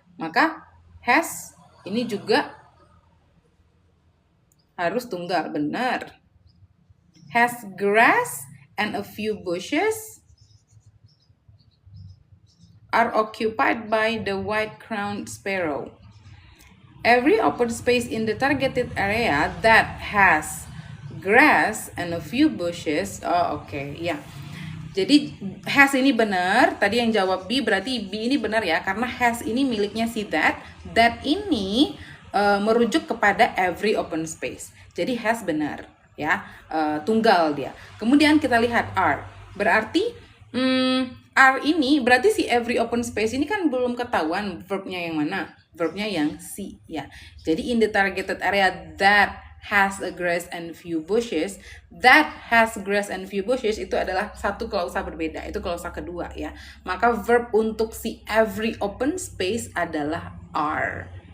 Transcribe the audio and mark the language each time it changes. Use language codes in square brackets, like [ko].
[id] Maka has ini juga harus tunggal, benar. [en] Has grass and a few bushes are occupied by the white-crowned sparrow. Every open space in the targeted area that has grass and a few bushes. [id] Oh, oke. Ya. Jadi has ini benar. Tadi yang jawab B, berarti B ini benar ya, karena has ini miliknya si that. That ini merujuk kepada every open space. Jadi has benar ya. Tunggal dia. Kemudian kita lihat are. Berarti are ini berarti si every open space ini kan belum ketahuan verbnya yang mana. Verbnya yang si ya. Jadi [en] in the targeted area that has a grass and few bushes, [id] that has grass and few bushes itu adalah satu klausa berbeda. Itu klausa kedua ya. Maka verb untuk si every open space adalah are.